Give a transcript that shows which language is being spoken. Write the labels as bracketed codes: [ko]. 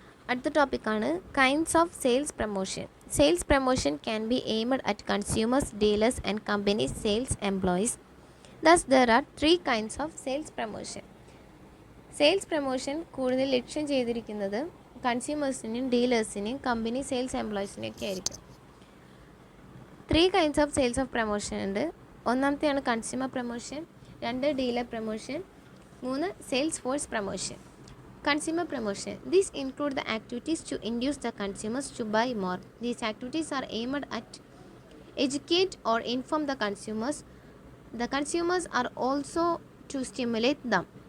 [ml] അടുത്ത ടോപ്പിക്കാണ് [en] Kinds of sales promotion. Sales promotion can be aimed at consumers, dealers and companies sales employees. Thus there are 3 kinds of sales promotion. [ml] Sales promotion കൂടുതൽ ലക്ഷ്യം ചെയ്തിരിക്കുന്നത് കൺസ്യൂമേഴ്സിനെയും ഡീലേഴ്സിനെയും company sales എംപ്ലോയീസിനെയും ഒക്കെ ആയിരിക്കും. [en] 3 kinds of sales of promotion [ml] ഉണ്ട്. ഒന്നാമത്തെയാണ് consumer promotion, 2 dealer promotion, 3 sales force promotion. [en] Consumer promotion. These include the activities to induce the consumers to buy more. These activities are aimed at educate or inform the consumers. The consumers are also to stimulate them.